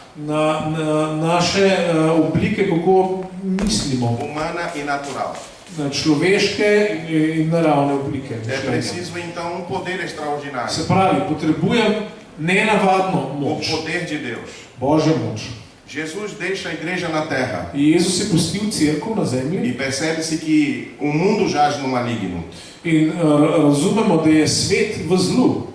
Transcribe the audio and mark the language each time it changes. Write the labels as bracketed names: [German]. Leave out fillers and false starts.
[Slovenian] na naše oblike, kako mislimo, [Portuguese] humana e natural. [Slovenian] na človeške in naravne oblike. [Portuguese] É [Slovenian] mišljenja. [Portuguese] preciso então um poder extraordinário, [Slovenian] Se pravi, potrebujem nenavadno [Portuguese] o [Slovenian] moč, [Portuguese] poder de Deus. [Slovenian] Božjo moč. [Portuguese] Jesus deixa a igreja na terra [Slovenian] Jezus je pustil cerkev na [Portuguese] e [Slovenian] zemlji [Portuguese] percebe-se que o mundo jaz no maligno. [Slovenian] in razumemo, da je svet v zlu.